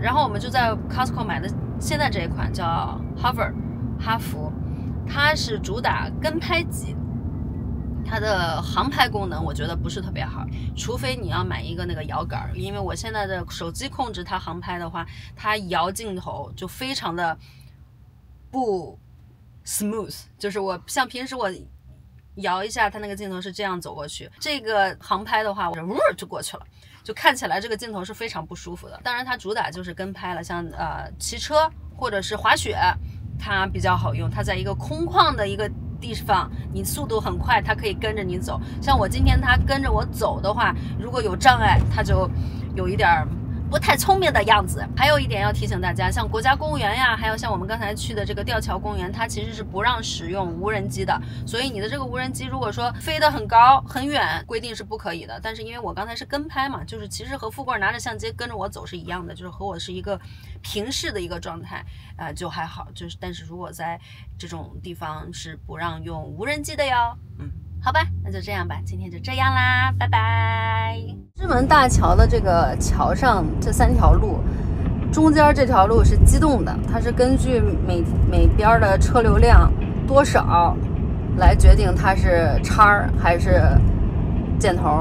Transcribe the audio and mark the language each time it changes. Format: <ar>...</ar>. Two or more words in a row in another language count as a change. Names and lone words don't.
<zh>然後我們就在 Costco 買的現在這一款叫 Hover 哈弗，它是主打跟拍機，它的航拍功能我覺得不是特別好，除非你要買一個那個搖桿，因為我現在的手機控制它航拍的話，它搖鏡頭就非常的不 smooth， 就是我像平時我搖一下，它那個鏡頭是這樣走過去，這個航拍的話，我就過去了，就看起來這個鏡頭是非常不舒服的。當然它主打就是跟拍了，像騎車或者是滑雪，它比較好用，它在一個空曠的一個地方，你速度很快，它可以跟着你走。像我今天它跟着我走的話，如果有障礙，它就有一點不太聰明的樣子。還有一點要提醒大家，像國家公園呀，還有像我們剛才去的這個吊橋公園，它其實是不讓使用無人機的。所以你的這個無人機如果說飛得很高很遠，規定是不可以的。但是因為我剛才是跟拍嘛，就是其實和富貴拿着相機跟着我走是一樣的，就是和我是一個平視的一個狀態，就還好。就是但是如果在這種地方是不讓用無人機的喲。好吧，那就這樣吧，今天就這樣啦，拜拜。石門大橋的這個橋上這3條路，中間這條路是機動的，它是根據每邊的車流量多少來決定它是叉還是箭頭。</zh>